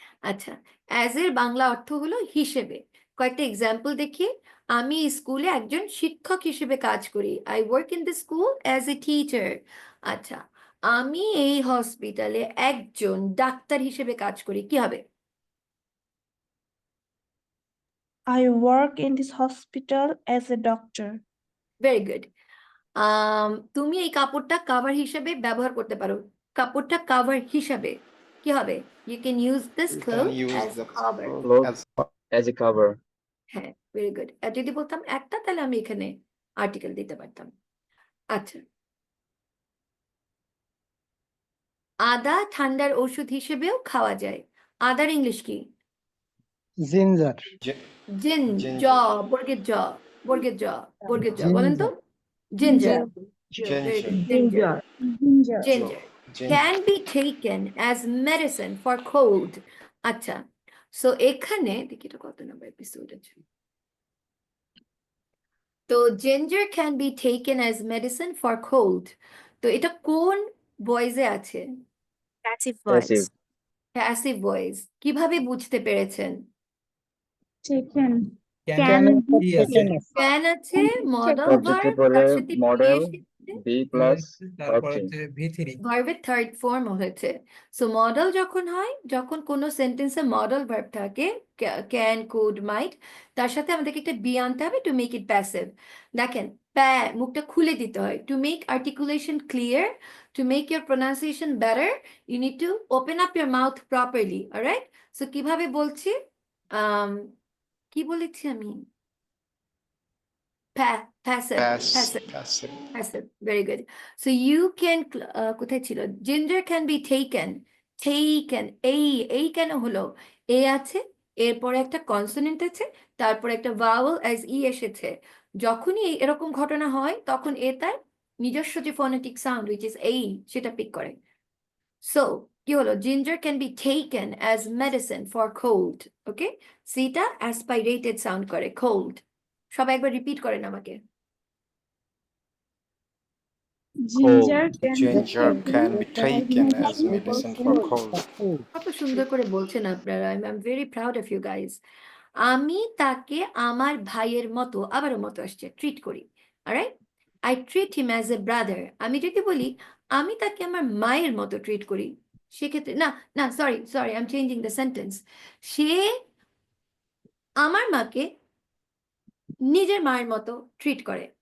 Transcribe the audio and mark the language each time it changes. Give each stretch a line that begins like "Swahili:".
Bangla: আচ্ছা, অ্যাজ এর বাংলা অর্থ হলো হিসেবে। কয়েকটা এক্সাম্পল দেখি। আমি স্কুলে একজন শিক্ষক হিসেবে কাজ করি,
English: I work in the school as a teacher.
Bangla: আচ্ছা, আমি এই হসপিটালে একজন ডাক্তার হিসেবে কাজ করি, কি হবে?
English: I work in this hospital as a doctor. Very good.
Bangla: তুমি এই কাপড়টা কাভার হিসেবে ব্যবহার করতে পারো, কাপড়টা কাভার হিসাবে কি হবে?
English: You can use this You cloth can use as the cover. Clothes as a cover. হ্যাঁ, very good.
Bangla: আর যদি বলতাম একটা, তাহলে আমি এখানে আর্টিকেল দিতে পারতাম। আচ্ছা, আদা ঠান্ডার ওষুধ হিসেবেও খাওয়া যায়। আদার ইংলিশ কি?
English: ginger.
Bangla: জিন, জ,
English: Ginger.
Bangla: বর্গের জ, বলেন তো। Ginger.
English: Very good. Ginger. Ginger. Ginger. Ginger. Can be taken as medicine for cold.
Bangla: আচ্ছা, সো এখানে দেখি এটা কত নম্বর এপিসোড আছে।
English: তো ginger can be taken as medicine for cold.
Bangla: তো এটা কোন ভয়েসে আছে?
English: Passive voice. Passive.
Bangla: Passive voice. কিভাবে বুঝতে পেরেছেন?
English: Taken. Can can আছে, modal Subject verb,
Bangla: পরে তার সাথে be
English: model
Bangla: এসেছে,
English: B plus verb change.
Bangla: ভার্বের থার্ড ফর্ম হয়েছে। সো মডেল যখন হয়, যখন কোনো সেন্টেন্সে মডেল ভার্ব থাকে, ক্যান, কুড, মাইট, তার সাথে আমাদেরকে একটা বি আনতে হবে
English: To make it passive.
Bangla: দেখেন, মুখটা খুলে দিতে হয়।
English: To make articulation clear, to make your pronunciation better, you need to open up your mouth properly.
Bangla: Alright, so কিভাবে বলছি? কি বলেছি আমি?
English: Passive. Passive. Very good. So you can,
Bangla: কোথায় ছিল?
English: Ginger can be taken. Taken.
Bangla: এই কেন হলো? এ আছে, এরপরে একটা কনসোনেন্ট আছে, তারপর একটা vowel as ই এসেছে। যখনই এরকম ঘটনা হয়, তখন এ তার নিজস্ব যে ফোনেটিক সাউন্ড
English: which is
Bangla: এই, সেটা পিক করে। So কি হলো?
English: Ginger can be taken as medicine for cold. Okay?
Bangla: সিটা aspirated সাউন্ড করে, cold. সবাই একবার রিপিট করেন আমাকে।
English: Ginger can Ginger can be taken as medicine for cold.
Bangla: কত সুন্দর করে বলছেন আপনারা।
English: I am very proud of you guys.
Bangla: আমি তাকে আমার ভাইয়ের মতো, আবারও মতো আসছে, ট্রিট করি।
English: Alright, I treat him as a brother.
Bangla: আমি যদি বলি আমি তাকে আমার মায়ের মতো ট্রিট করি, সেক্ষেত্রে না
English: Sorry I am changing the sentence.
Bangla: সে আমার মাকে নিজের মায়ের মতো ট্রিট করে।